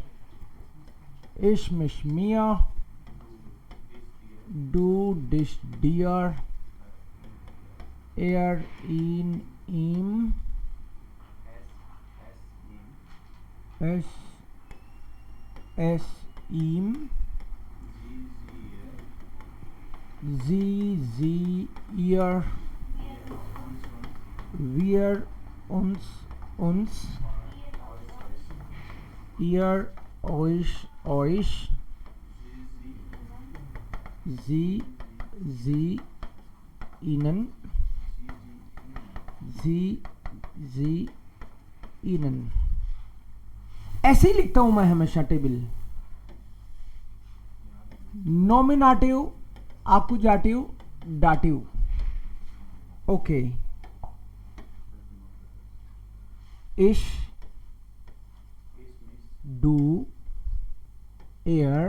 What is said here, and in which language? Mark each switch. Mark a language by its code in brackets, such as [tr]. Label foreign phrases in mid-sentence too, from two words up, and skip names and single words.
[de] ich mich mir, du, dich, dir, er, ihn, ihm, es, es, ihm, sie, sie, ihr, वियर, uns, ईयर, euch, euch, sie, sie, ihnen, sie, ihnen. [hi] ऐसे ही लिखता हूं मैं हमेशा टेबल. [de] Nominativ, Akkusativ, Dativ. ओके. ich, du, er.